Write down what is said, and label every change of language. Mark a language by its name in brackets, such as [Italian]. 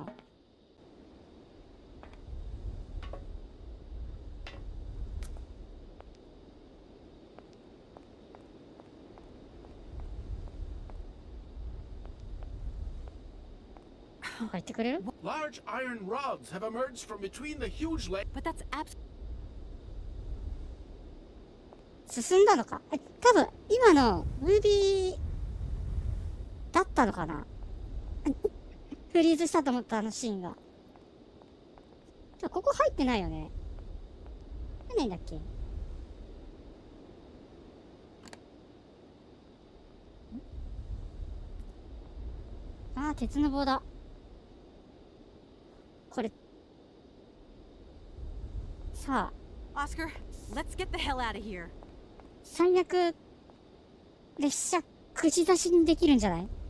[Japanese] なんか言ってくれる？ [English] Large iron rods have emerged from between the huge legs. But that's abs. [Japanese] 進んだのか？多分、今のムービーだったのかな？フリーズしたと思ったあのシーンが。ここ入ってないよね。入んないんだっけ？あー、鉄の棒だ。これ。さあ。 [English] Oscar, let's get the hell out of here. [Japanese] 最悪、列車、口差しにできるんじゃない？